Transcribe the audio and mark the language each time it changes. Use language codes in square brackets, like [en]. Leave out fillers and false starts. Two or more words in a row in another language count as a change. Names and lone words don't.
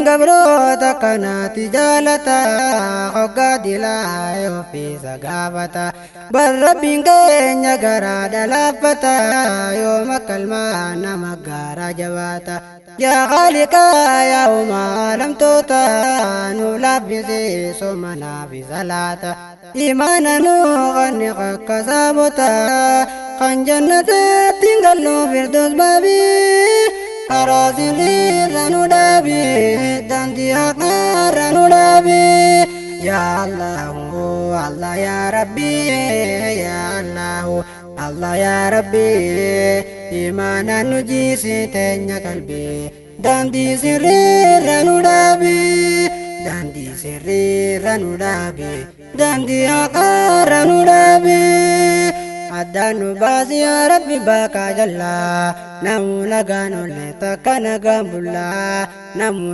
[om] gabroota kanaati jaalata hoggaa dilaa ofiisa gaafata bar rabbiin keenya garaadha laaffata yooma kalmaa nama gaaraa jabaata yaa khaliqaa yaa uumaa lamtoota nuuf laaffisee somanaa fi salaata imaana nuu qanni akka saabota kan jannatatti galuu firdaus baabii karaa sirriirra nu dhaabii daandii haqaarra nu dhaabii [ar] يا الله الله يا رب يا الله الله يا رب [om] imana nu jiisi teenya qalbii daandii sirriirra nu dhaabii daandii sirriirra nu dhaabii daandii haqaarra nu dhaabii addaan nu baasi yaa Rabbi bakka jallaa namu nagaan olle takka nagaan bullaa namu